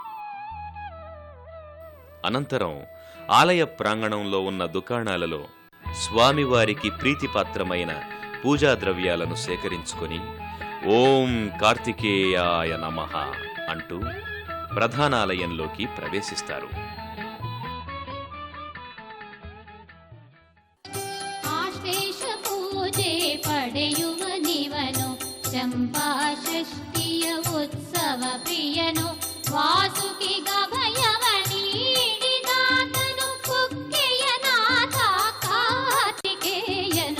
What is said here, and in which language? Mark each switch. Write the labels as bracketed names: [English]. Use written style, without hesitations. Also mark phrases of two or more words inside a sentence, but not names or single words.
[Telugu] అనంతరం ఆలయ ప్రాంగణంలో ఉన్న దుకాణాలలో స్వామివారికి ప్రీతిపాత్రమైన పూజా ద్రవ్యాలను సేకరించుకొని ఓం కార్తికేయాయ నమః అంటూ ప్రధానాలయంలోకి ప్రవేశిస్తారు. [Kannada] ಪಡೆಯುವ ನಿವನು ಚಂಪಾ ಷಷ್ಠಿಯ ಉತ್ಸವ ಪ್ರಿಯನು ವಾಸುಕಿ ಗಭಯವ ನೀಡಿದಾತನು ಕುಕ್ಕೆಯ ನಾಥ ಕಾರ್ತಿಕೇಯನು